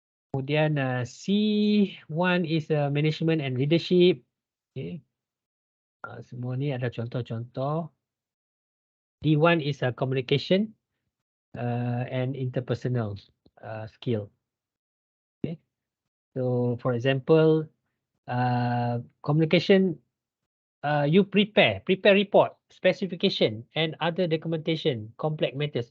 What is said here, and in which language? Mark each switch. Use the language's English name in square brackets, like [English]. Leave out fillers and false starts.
[English] Kemudian C1 is management and leadership. Okay. [Malay] Semua ni ada contoh-contoh. [English] D1 is communication and interpersonal skill. Okay. So for example, communication, you prepare report, specification and other documentation, complex matters.